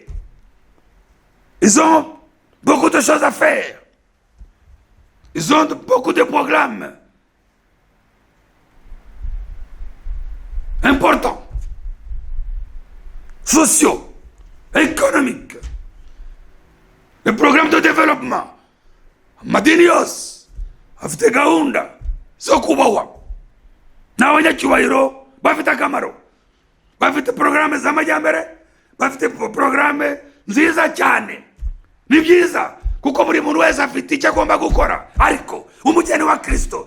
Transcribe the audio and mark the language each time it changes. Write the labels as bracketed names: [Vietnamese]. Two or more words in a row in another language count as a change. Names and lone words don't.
[French] Ils ont beaucoup de choses à faire. Ils ont beaucoup de programmes importants, sociaux, économiques, les programmes de développement. [Kinyarwanda] Amadini yose afite gahunda zo kubahwa n'abanyacyubahiro bafite akamaro, bafite porogaramu z'amajyambere, bafite porogaramu nziza cyane. Ni byiza kuko buri muntu wese afite icyo agomba gukora, ariko umugeni wa Kristo,